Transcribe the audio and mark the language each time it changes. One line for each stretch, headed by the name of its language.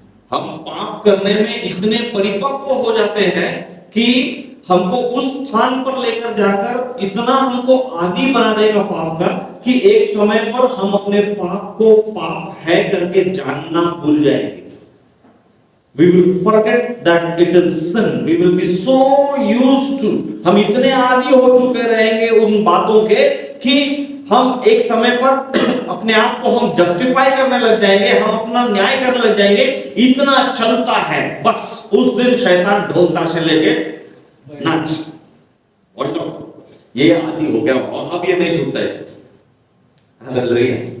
Hindi: हम पाप करने में इतने परिपक्व हो जाते हैं कि हमको उस स्थान पर लेकर जाकर इतना हमको आदी बना देगा पाप का कि एक समय पर हम अपने पाप को पाप है करके जानना भूल जाएंगे।
English: We will forget that it is sin. We will be so used to,
Hindi: हम इतने आदी हो चुके रहेंगे उन बातों के कि हम एक समय पर अपने आप को हम जस्टिफाई करने लग जाएंगे, हम अपना न्याय करने लग जाएंगे। इतना चलता है, बस उस दिन शैतान ढोल ताशे लेके नाच और ये आदी हो गया और अब ये नहीं छूटता इससे। हालेलुया।